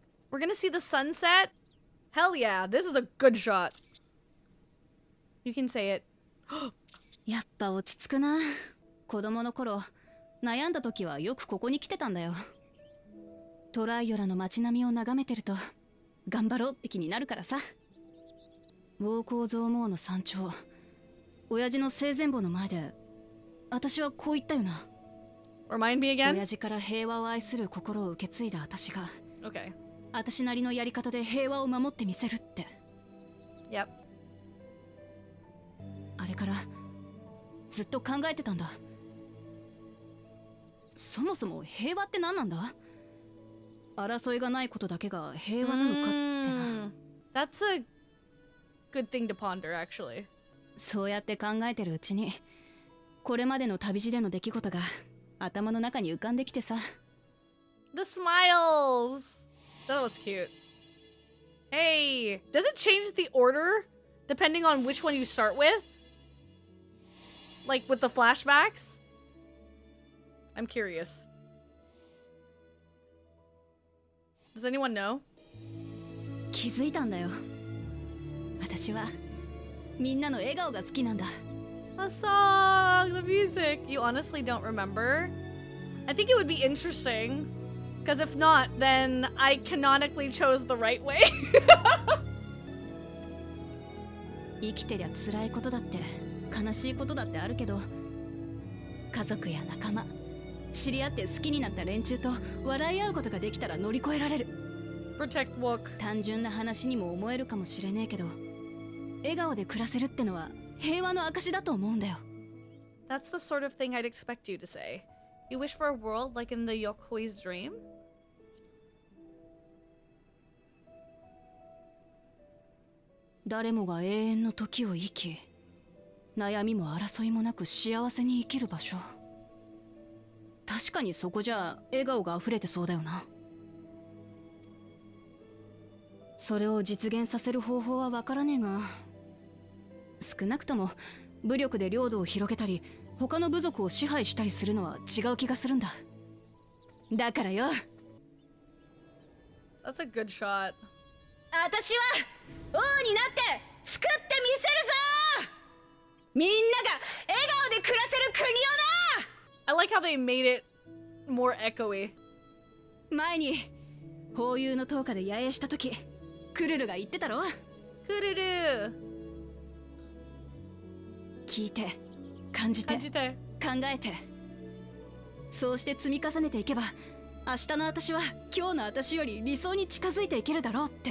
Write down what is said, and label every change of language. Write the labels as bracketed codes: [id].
[en] We're gonna see the sunset? Hell yeah, this is a good shot. You can say it. [ja] やっぱ落ち着くな。子供の頃悩んだ時はよくここに来てたんだよ。トライオラの街並みを眺めてると頑張ろうって気になるからさ。ウォーコーゾーモーの山頂、親父の生前墓の前で私はこう言ったよな。 [en] Remind me again? [ja] 親父から平和を愛する心を受け継いだ私が [en] Okay. [ja] 私なりのやり方で平和を守ってみせるって。 [en] Yep. [ja] あれからずっと考えてたんだ。そもそも平和って何なんだ？争いがないことだけが平和なのかってな。 [en] That's a good thing to ponder, actually. [ja] そうやって考えてるうちにこれまでの旅路での出来事が頭の中に浮かんできてさ。 [en] The smiles! That was cute. Hey, does it change the order depending on which one you start with? Like with the flashbacks? I'm curious. Does anyone know? [ja] 気づいたんだよ。私はみんなの笑顔が好きなんだ。 [en] A song, the music. You honestly don't remember? I think it would be interesting. Because if not, then I canonically chose the right way. [ja] 生きてりゃ辛いことだって悲しいことだってあるけど、家族や仲間、知り合って好きになった連中と笑い合うことができたら乗り越えられる。 [en] Protect walk. [ja] 単純な話にも思えるかもしれねえけど、笑顔で暮らせるってのは平和の証だと思うんだよ。 [en] That's the sort of thing I'd expect you to say. You wish for a world like in the Yokui's dream? [ja] 誰もが永遠の時を生き、悩みも争いもなく幸せに生きる場所。確かにそこじゃ笑顔が溢れてそうだよな。それを実現させる方法はわからねえが、少なくとも武力で領土を広げたり他の部族を支配したりするのは違う気がするんだ。だからよ。 [en] That's a good shot. [ja] 私は王になって作ってみせるぞ。みんなが笑顔で暮らせる国をな。 [en] I like how they made it more echoey. [ja] 前にホーユーの塔下で野営した時、クルルが言ってたろ。 [en] Kururu. [ja] 聞いて感じて考 Kanjite. えて、そうして積み重ねていけば明日の私は今日の私より理想に近づいていけるだろうって。